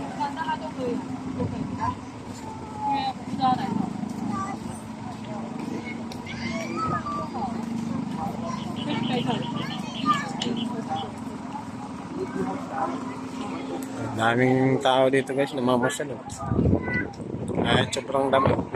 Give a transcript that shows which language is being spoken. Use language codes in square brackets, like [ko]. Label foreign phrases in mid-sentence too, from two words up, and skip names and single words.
[zh] 那他就可以，就可以，因为我不知道哪种。可以可以。 [tl] Daming tao dito guys, namamasyal. Ay, sobrang dami.